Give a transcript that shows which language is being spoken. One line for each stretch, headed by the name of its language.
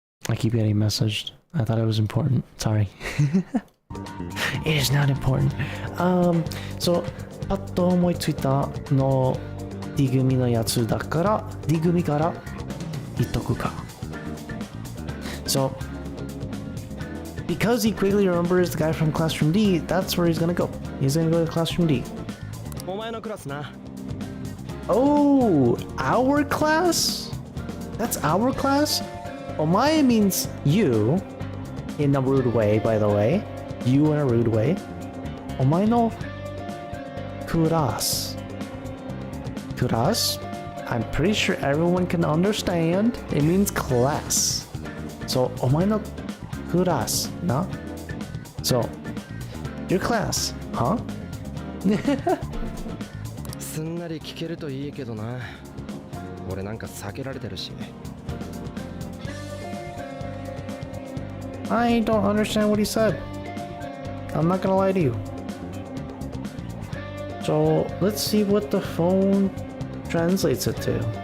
English: I keep getting messaged. I thought it was important. Sorry. It is not important. So
Japanese: パッと思いついたの D 組のやつだから D 組から言っとくか。
English: So because he quickly remembers the guy from classroom D, that's where he's gonna go. He's gonna go to classroom D.
Japanese: お前のクラスな。
English: Oh, our class? That's our class? Omae means you in a rude way, by the way. You in a rude way.
Japanese: Omae no class. Class?
English: I'm pretty sure everyone can understand. It means class. So,
Japanese: omae no class, na?
English: So, your class, huh?
Japanese: すんなり聞けるといいけどな。俺なんか避けられてるし。
English: I don't understand what he said. I'm not gonna lie to you. So let's see what the phone translates it to.